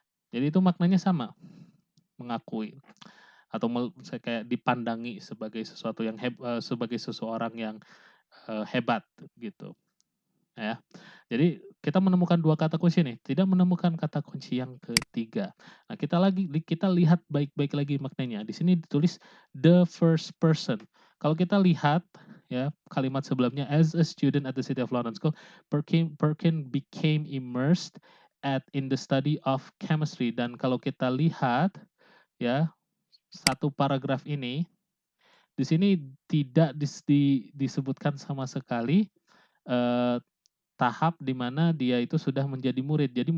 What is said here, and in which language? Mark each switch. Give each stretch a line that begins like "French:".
Indonesian: Jadi itu maknanya sama, mengakui atau saya kayak dipandangi sebagai sesuatu yang sebagai seseorang yang hebat gitu. Ya. Jadi kita menemukan 2 kata kunci nih, tidak menemukan kata kunci yang ketiga. Nah, kita lihat baik-baik lagi maknanya. Di sini ditulis
English: the first person.
Indonesian: Kalau kita lihat ya kalimat sebelumnya,
English: as a student at the City of London School, Perkin became immersed in the study of chemistry.
Indonesian: Dan kalau kita lihat ya satu paragraf ini, di sini tidak disebutkan sama sekali tahap di mana dia itu sudah menjadi murid.